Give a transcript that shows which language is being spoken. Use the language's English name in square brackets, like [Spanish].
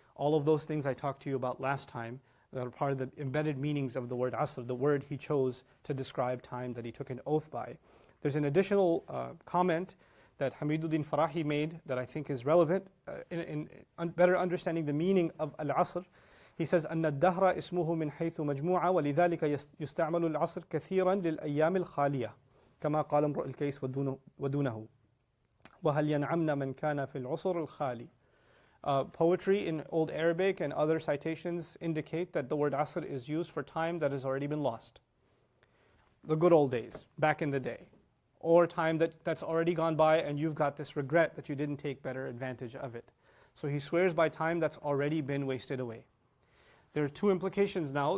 [English] All of those things I talked to you about last time that are part of the embedded meanings of the word Asr, the word He chose to describe time that He took an oath by. There's an additional comment that Hamiduddin Farahi made that I think is relevant in better understanding the meaning of Al-Asr. He says, [Arabic] أن الدهر اسمه من حيث مجموعة ولذلك يستعمل العصر كثيرا للأيام الخالية كما قال امرؤ الكيس ودونه وهل ينعمنا من كان في العصر الخالي. [English] Poetry in Old Arabic and other citations indicate that the word Asr is used for time that has already been lost. The good old days, back in the day. Or time that's already gone by and you've got this regret that you didn't take better advantage of it. So he swears by time that's already been wasted away. There are two implications now.